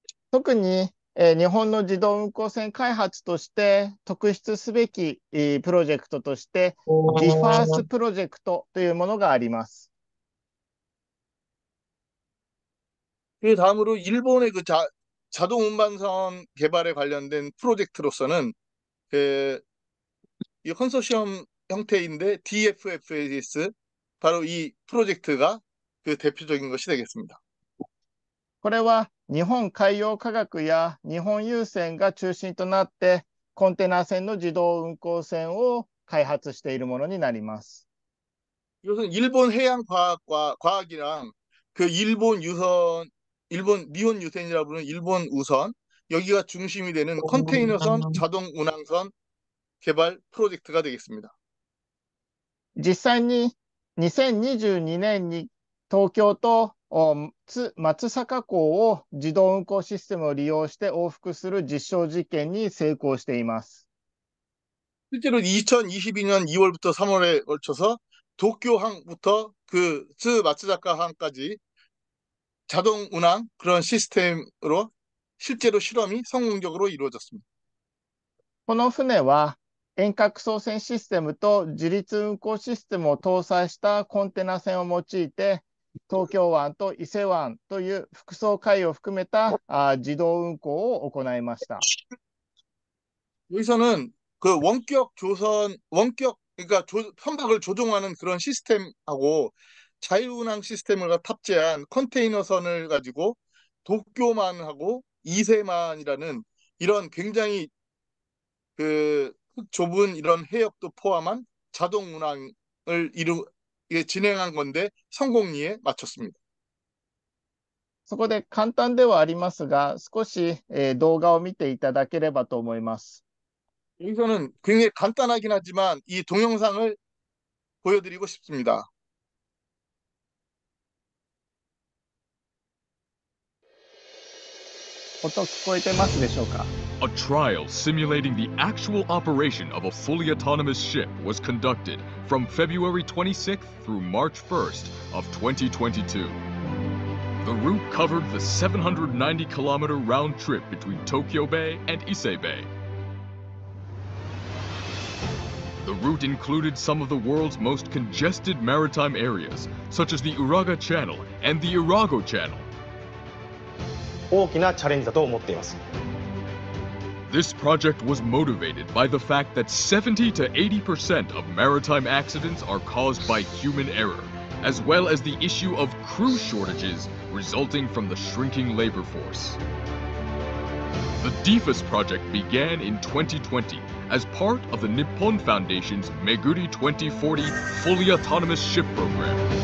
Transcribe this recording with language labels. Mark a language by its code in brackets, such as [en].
[ja] 特に、日本の自動運航船開発として特筆すべき、プロジェクトとしてリファースプロジェクトというものがあります。 [ko] 그 다음으로 일본의 그 자동 운반선 개발에 관련된 프로젝트로서는 이 컨소시엄 형태인데 DFFS 바로 이 프로젝트가 그 대표적인 것이 되겠습니다. [ja] これは日本海洋科学や日本郵船が中心となってコンテナ船の自動運航船を開発しているものになります。 [ko] 이것은 일본 과학이랑 그 일본 니혼 유선이라고 부르는 일본 우선 여기가 중심이 되는 컨테이너선 자동 운항선 개발 프로젝트가 되겠습니다. [ja] 実際に2022年に東京と松阪港を自動運航システムを利用して往復する実証実験に成功しています。 [ko] 실제로 2022년 2월부터 3월에 걸쳐서 도쿄항부터 그 마츠다카항까지 자동 운항 그런 시스템으로 실제로 실험이 성공적으로 이루어졌습니다. [ja] この船は遠隔操船システムと自律運航システムを搭載したコンテナ船を用いて東京湾と伊勢湾という複層海を含めた自動運航を行いました。 [ko] 여기서는 그 원격 그러니까 선박을 조종하는 그런 시스템하고 자유운항 시스템을 탑재한 컨테이너선을 가지고 도쿄만하고 이세만이라는 이런 굉장히 그 좁은 이런 해역도 포함한 자동 운항을 진행한 건데 성공리에 마쳤습니다. [ja] そこで簡単ではありますが、少し動画を見ていただければと思います。 [ko] 여기서는 굉장히 간단하긴 하지만 이 동영상을 보여드리고 싶습니다. [en] A trial simulating the actual operation of a fully autonomous ship was conducted from February 26th through March 1st of 2022. The route covered the 790-kilometer round trip between Tokyo Bay and Ise Bay. The route included some of the world's most congested maritime areas, such as the Uraga Channel and the Urago Channel. [ja] 大きなチャレンジだと思っています。 [en] This project was motivated by the fact that 70 to 80% of maritime accidents are caused by human error, as well as the issue of crew shortages resulting from the shrinking labor force. The DFUS project began in 2020 as part of the Nippon Foundation's Meguri 2040 Fully Autonomous Ship Program.